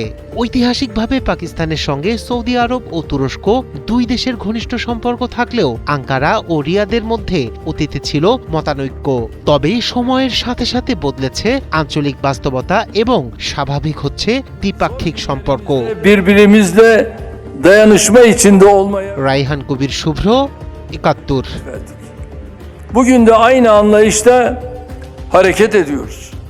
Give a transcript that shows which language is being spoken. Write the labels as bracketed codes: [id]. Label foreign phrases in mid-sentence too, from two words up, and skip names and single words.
[bn] ঐতিহাসিকভাবে পাকিস্তানের সঙ্গে সৌদি আরব ও তুরস্ক 2 দেশের ঘনিষ্ঠ সম্পর্ক থাকলেও আঙ্কারা ও রিয়াদের মধ্যে অতীতে ছিল মতানৈক্য। তবে সময়ের সাথে সাথে বদলেছে আঞ্চলিক বাস্তবতা এবং স্বাভাবিক হচ্ছে দ্বিপাক্ষিক সম্পর্ক। [tr] birbirimizle dayanışma içinde olmaya [bn] রাইহান কবির, শুভ্র, 71। [tr] Bugün de aynı anlayışta hareket ediyoruz.